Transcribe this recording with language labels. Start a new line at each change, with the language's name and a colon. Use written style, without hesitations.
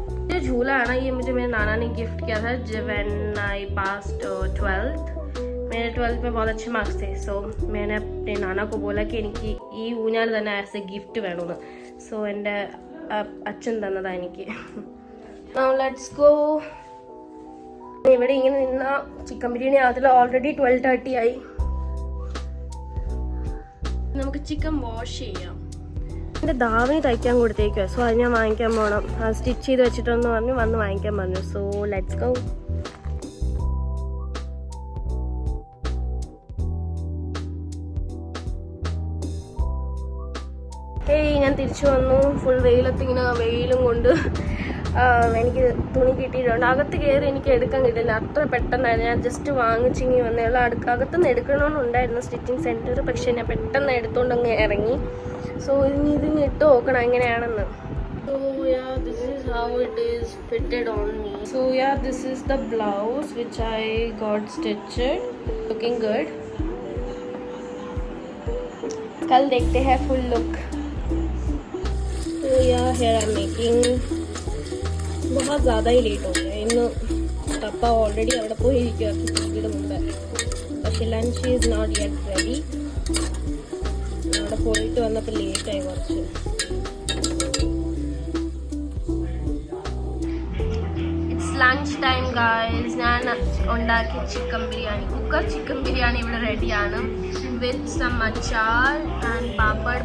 Hindi: ये झूला है ना, ये मुझे मेरे नाना ने गिफ्ट किया था
English: when I passed
Hindi: 12th. मेरे 12th में बहुत अच्छे मार्क्स थे. सो मैंने अपने नाना को बोला कि
Malayalam: എനിക്ക് ഈ ഊഞ്ഞാൽ തന്നെ
English: as a gift
Malayalam: വേണമെന്ന്. സോ എൻ്റെ അച്ഛൻ തന്നതാണ് എനിക്ക്.
English: Now let's go.
Malayalam: ഇവിടെ ഇങ്ങനെ നിന്ന ചിക്കൻ ബിരിയാണി അതിൽ ഓൾറെഡി 12:30 ആയി. നമുക്ക് ചിക്കൻ വാഷ് ചെയ്യാം. എൻ്റെ ദാവണി തയ്ക്കാൻ കൊടുത്തേക്കുക. സോ അത് ഞാൻ വാങ്ങിക്കാൻ പോകണം. സ്റ്റിച്ച് ചെയ്ത് വെച്ചിട്ടെന്ന് പറഞ്ഞു വന്ന് വാങ്ങിക്കാൻ പറഞ്ഞു.
English: So let's go.
Malayalam: ഞാൻ തിരിച്ചു വന്നു. ഫുൾ വെയിലത്തിങ്ങനെ വെയിലും കൊണ്ട് എനിക്ക് തുണി കിട്ടിയിട്ടുണ്ട്. അകത്ത് കയറി എനിക്ക് എടുക്കാൻ കിട്ടില്ല, അത്ര പെട്ടെന്നായിരുന്നു. ഞാൻ ജസ്റ്റ് വാങ്ങിച്ചിങ്ങി വന്നേയുള്ളൂ. അകത്തുനിന്ന് എടുക്കണമെന്നുണ്ടായിരുന്നു സ്റ്റിച്ചിങ് സെൻറ്റർ, പക്ഷേ ഞാൻ പെട്ടെന്ന് എടുത്തുകൊണ്ടങ്ങ് ഇറങ്ങി. സോ ഇനി ഇതിന് ഇട്ട് നോക്കണം എങ്ങനെയാണെന്ന്.
English: So yeah, this is how it is fitted on me. So yeah, this is the blouse which I got stitched. Looking good.
Hindi: कल देखते हैं
English: full look. So yeah, here I'm making.
Hindi: बहुत ज़्यादा ही लेट हो गया.
Malayalam: ഇന്ന് പപ്പ ഓൾറെഡി അവിടെ പോയിരിക്കുക ടിവിയുടെ മുമ്പ്. പക്ഷെ
English: Lunch is not yet ready.
Malayalam: അവിടെ പോയിട്ട് വന്നപ്പോൾ ലേറ്റായി കുറച്ച്. Lunch time guys. ഞാൻ ഉണ്ടാക്കിയ chicken biryani, cooker chicken biryani ഇവിടെ റെഡിയാണ്
English: with some
Malayalam: അച്ചാർ ആൻഡ് പാപ്പഡ്.